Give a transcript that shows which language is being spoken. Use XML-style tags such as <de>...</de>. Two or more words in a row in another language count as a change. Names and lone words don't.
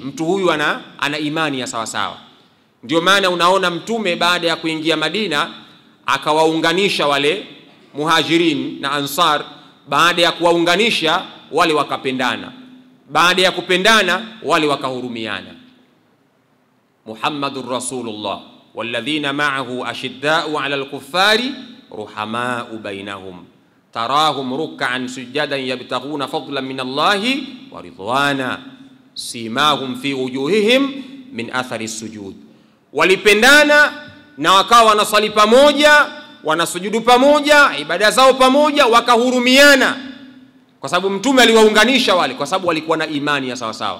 <sw>Mtu huyu ana imani ya sawa sawa. Ndio maana unaona Mtume baada ya kuingia Madina akawaunganisha wale Muhajirin na Ansar. Baada ya kuwaunganisha wale wakapendana, baada ya kupendana wale wakahurumiana.</sw> <ar>محمد رسول الله والذين معه أشداء على الكفار رحماء بينهم تراهم ركعا سجدا يبتغون فضلا من الله ورضوانا سيماهم في وجوههم من أثر السجود.</ar> <sw>Walipendana na wakawa wanasali pamoja, wanasujudu pamoja, ibada zao pamoja, wakahurumiana kwa sababu Mtume aliwaunganisha wale, kwa sababu walikuwa na imani ya sawa sawa.</sw>